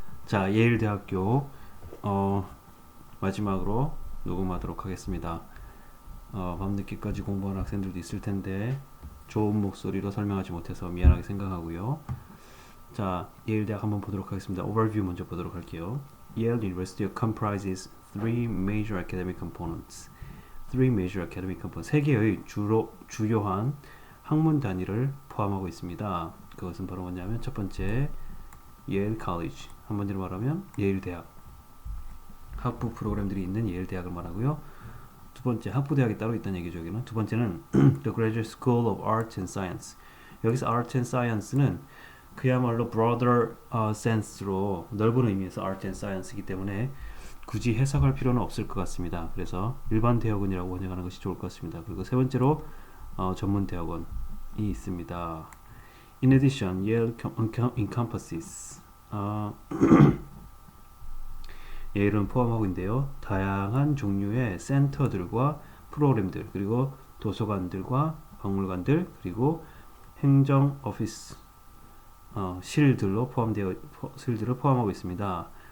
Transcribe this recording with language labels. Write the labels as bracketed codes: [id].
[ko] 자, 예일 대학교 마지막으로 녹음하도록 하겠습니다. 밤늦게까지 공부하는 학생들도 있을 텐데 좋은 목소리로 설명하지 못해서 미안하게 생각하고요. 자, 예일 대학 한번 보도록 하겠습니다. Overview 먼저 보도록 할게요. [en] Yale University comprises three major academic components. Three major academic components. [ko] 세 개의 주요한 학문 단위를 포함하고 있습니다. 그것은 바로 뭐냐면 첫 번째 Yale College, 한마디로 말하면 예일 대학, 학부 프로그램들이 있는 예일 대학을 말하고요. 두 번째, 학부 대학이 따로 있다는 얘기죠. 여기는. [en] 두 번째는 The Graduate School of Arts and Science. [ko] 여기서 Art and Science는 그야말로 [en] broader sense [ko] 로 넓은 의미에서 Art and Science이기 때문에 굳이 해석할 필요는 없을 것 같습니다. 그래서 일반 대학원이라고 번역하는 것이 좋을 것 같습니다. 그리고 세 번째로 전문 대학원이 있습니다. [en] In addition, Yale encompasses [ko] 예일은 포함하고 있는데요. 다양한 종류의 센터들과 프로그램들, 그리고 도서관들과 박물관들, 그리고 행정 오피스 실들을 포함하고 있습니다.